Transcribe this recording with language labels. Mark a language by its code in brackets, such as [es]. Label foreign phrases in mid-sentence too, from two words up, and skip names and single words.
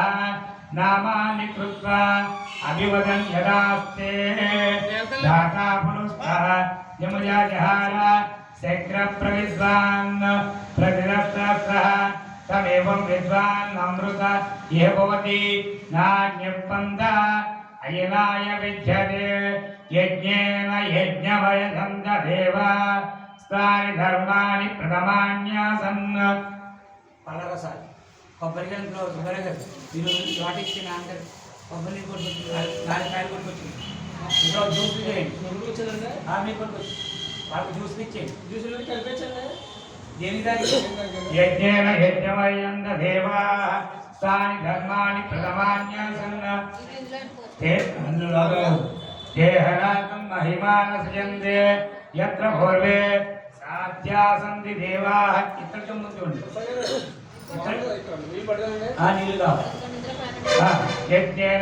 [sa] नामानि कृत्वा अभिवदन् यदास्ते दाता पुरुषः यमयाजहार शक्रप्रविद्वान् प्रतिरस्त्रः तमेवं विद्वान् अमृत इह भवति नान्यपन्थ अयनाय विद्यते यज्ञेन यज्ञवयसं देवा स्थानि धर्माणि प्रथमान्यासन् [te] పలరసాలు కొబ్బరికాయలు కొబ్బరికాయలు ఈరోజు వాటిచ్చిన అందరు కొబ్బరి కొట్టుకొచ్చి 4 కాయలు కొట్టుకొచ్చి ఇంట్లో జ్యూస్ చేయండి మీకు కొట్టుకొచ్చి వాళ్ళకి జ్యూస్ ఇచ్చేయండి జ్యూస్లో కలిపించండి [sa] यज्ञेन यज्ञमयं देवा स्थानि धर्माणि प्रथमान्यासन् देहनाकं महिमानसजन्ते यत्र पूर्वे साध्या सन्ति देवाः इत्र यज्ञेन